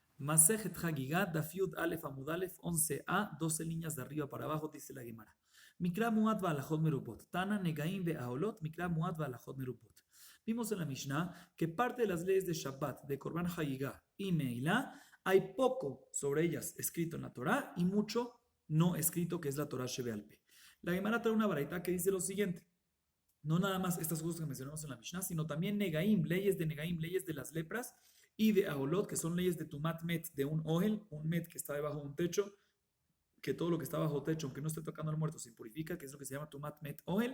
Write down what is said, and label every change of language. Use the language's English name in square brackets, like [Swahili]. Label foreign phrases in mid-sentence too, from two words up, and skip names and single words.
[Hebrew] מסכת חגיגה, דף יוד אלף עמוד אלף, [Spanish] 11a, 12 líneas de arriba para abajo, dice la Gemara. [Hebrew] מקרא מועט והלכות מרובות. תנא נגעים באהלות, מקרא מועט והלכות מרובות. [Spanish] Vimos en la Mishnah que parte de las leyes de Shabbat, de [Hebrew] קרבן חגיגה [Spanish] y Meilá, hay poco sobre ellas escrito en la Torah y mucho no escrito, que es la [Hebrew] תורה שבעל פה. [Spanish] La Gemara trae una baraita que dice lo siguiente. No nada más estas cosas que mencionamos en la Mishnah, sino también Negaim, leyes de las lepras, y de Aolot, que son leyes de [Hebrew] טומאת מת, [Spanish] de un Ohel, un Met que está debajo de un techo, que todo lo que está bajo techo, aunque no esté tocando al muerto, se purifica, que es lo que se llama [Hebrew] טומאת מת אהל.